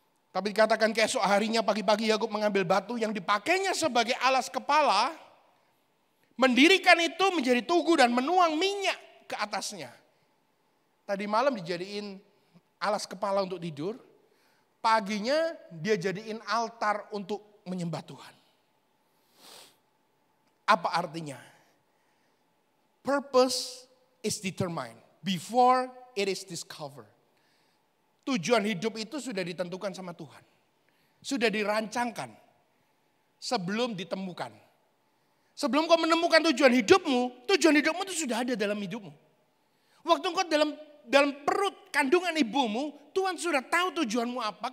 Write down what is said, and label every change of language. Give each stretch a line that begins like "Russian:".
Indonesian: Tapi dikatakan keesok harinya pagi-pagi Yakub mengambil batu yang dipakainya sebagai alas kepala, mendirikan itu menjadi tugu dan menuang minyak ke atasnya. Tadi malam dijadiin alas kepala untuk tidur, paginya dia jadiin altar untuk menyembah Tuhan. Apa artinya?
English: Purpose is determined before it is discovered.
Indonesian: Tujuan hidup itu sudah ditentukan sama Tuhan. Sudah dirancangkan sebelum ditemukan. Sebelum kau menemukan tujuan hidupmu itu sudah ada dalam hidupmu. Waktu kau dalam perut kandungan ibumu, Tuhan sudah tahu tujuanmu apa.